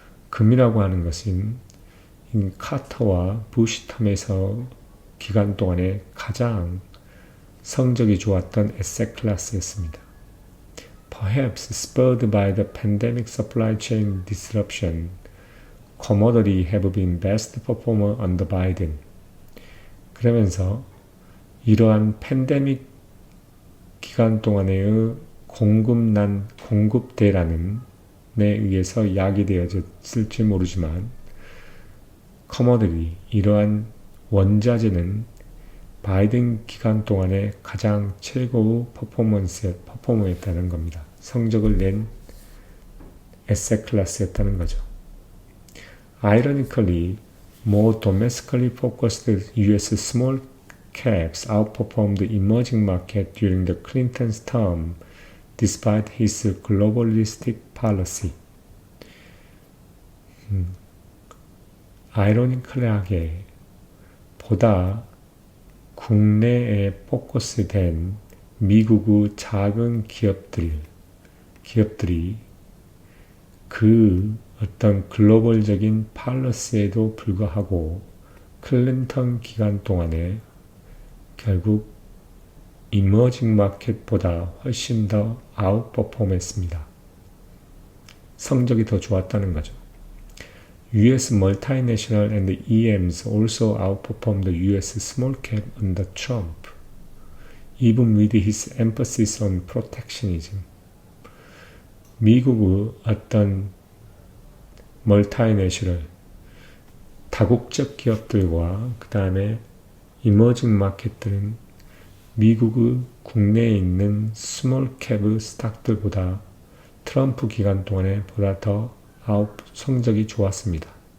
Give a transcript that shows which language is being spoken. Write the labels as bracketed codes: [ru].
[ko] 금이라고 하는 것은 카터와 부시 텀에서 기간 동안에 가장 성적이 좋았던 에셋 클래스였습니다. [en] Perhaps spurred by the pandemic supply chain disruption, commodity have been best performer under Biden. [ko] 그러면서 이러한 팬데믹 기간 동안의 공급대라는 에 의해서 야기되어졌을지 모르지만 커머들이 이러한 원자재는 바이든 기간 동안에 가장 최고의 퍼포머였다는 겁니다. 성적을 낸 에셋 클래스였다는 거죠. [en] Ironically, more domestically focused U.S. small caps outperformed the emerging market during the Clinton's term despite his globalistic policy. [ko] 아이러니컬하게 보다 국내에 포커스된 미국의 작은 기업들이 그 어떤 글로벌적인 팔러스에도 불구하고 클린턴 기간 동안에 결국 이머징 마켓보다 훨씬 더 아웃퍼폼했습니다. 성적이 더 좋았다는 거죠. [en] U.S. multinational and EMs also outperformed the U.S. small cap under Trump, even with his emphasis on protectionism. [ko] 미국의 어떤 멀티내셔널, 다국적 기업들과 그 다음에 이머징 마켓들은 미국의 국내에 있는 스몰캡의 스탁들보다 트럼프 기간 동안에 보다 더 성적이 좋았습니다.